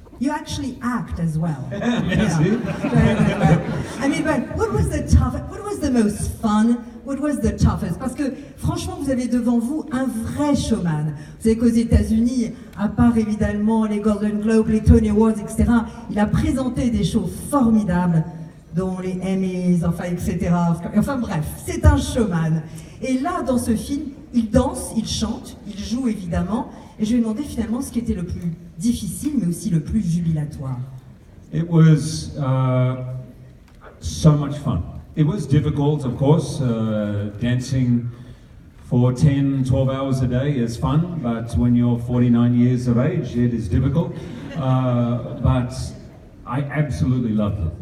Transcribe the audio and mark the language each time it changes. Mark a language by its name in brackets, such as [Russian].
[English] You actually act as well. [French] Merci. [English] I mean, but what was the most fun? What was the toughest? [French] Parce que franchement, vous avez devant vous un vrai showman. Vous savez qu'aux États-Unis, à part évidemment les Golden Globes, les Tony Awards, etc., il a présenté des shows formidables, dont les Emmys, enfin, etc. Enfin bref, c'est un showman. Et là, dans ce film, il danse, il chante, il joue évidemment. Et je lui ai demandé finalement ce qui était le plus difficile, mais aussi le plus jubilatoire. [English] It was so much fun. It was difficult, of course. Dancing for 10, 12 hours a day is fun, but when you're 49 years of age, it is difficult. But I absolutely loved it.